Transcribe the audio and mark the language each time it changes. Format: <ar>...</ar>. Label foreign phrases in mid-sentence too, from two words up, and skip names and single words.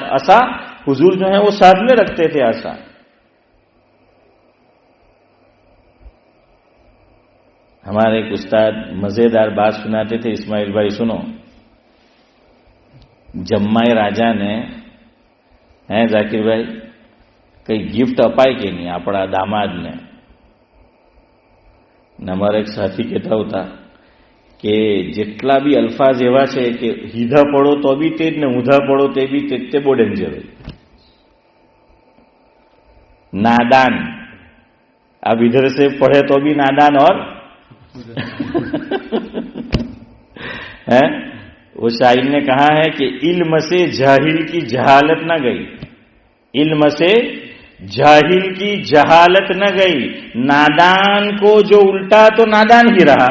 <ur>عصا حضور جو ہے وہ ساتھ میں رکھتے تھے عصا۔ ہمارے ایک استاد مزیدار بات سناتے تھے، اسماعیل بھائی سنو۔</ur> <gu>જમાઈ રાજા ને ઝાકીર ભાઈ કંઈ ગિફ્ટ અપાય કે નહીં આપણા દામાદને? અમારા એક સાથી કહેતા હતા કે જેટલા બી અલ્ફાઝ એવા છે કે સીધા પડો તો બી તે જ ને ઊંધા પડો તે બી તે બહુ ડેન્જર હોય।</gu> <ur>نادان. اب ادھر سے پڑھے تو بھی نادان اور وہ شاعر نے کہا ہے کہ علم سے جاہل کی جہالت نہ گئی، علم سے جاہل کی جہالت نہ گئی، نادان کو جو الٹا تو نادان ہی رہا.</ur>